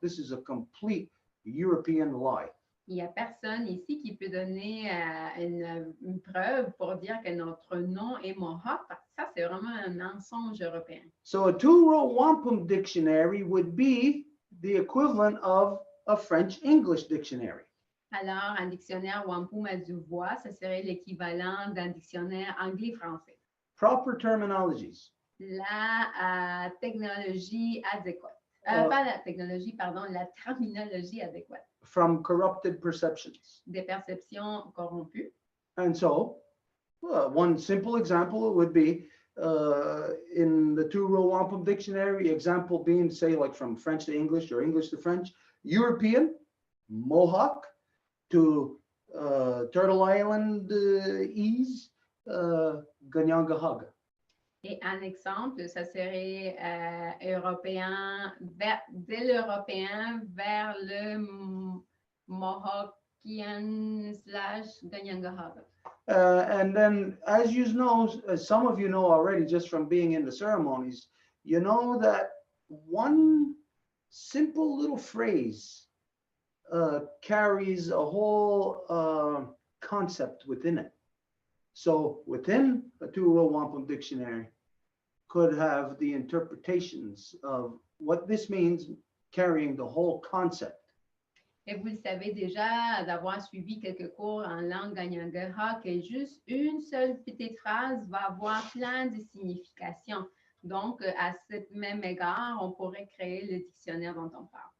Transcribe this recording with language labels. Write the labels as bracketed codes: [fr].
[en] This is a complete European lie. [fr] Il n'y a personne ici qui peut donner une preuve pour dire que notre nom est Mohawk, parce que ça, c'est vraiment un mensonge européen. [en] So a two-row wampum dictionary would be the equivalent of a French-English dictionary. [fr] Alors, un dictionnaire Wampum à Deux Voies, ça serait l'équivalent d'un dictionnaire anglais-français. [en] Proper terminologies. [fr] La technologie adéquate. Pas la technologie, pardon, la terminologie adéquate. [en] From corrupted perceptions. [fr] Des perceptions corrompues. [en] And so, one simple example would be in the two-row wampum dictionary, example being, say, like from French to English or English to French, European, Mohawk, to Turtle Island ease, Ganyangahaga. [fr] Et un exemple, ça serait européen, de l'européen vers le Mohawkian / Ganyangahaga. [en] And then, as you know, as some of you know already, just from being in the ceremonies, you know that one simple little phrase carries a whole concept within it. So within a two-row wampum dictionary could have the interpretations of what this means, carrying the whole concept. [fr] Et vous le savez déjà d'avoir suivi quelques cours en langue Ganyangaha, que juste une seule petite phrase va avoir plein de significations. Donc, à ce même égard, on pourrait créer le dictionnaire dont on parle.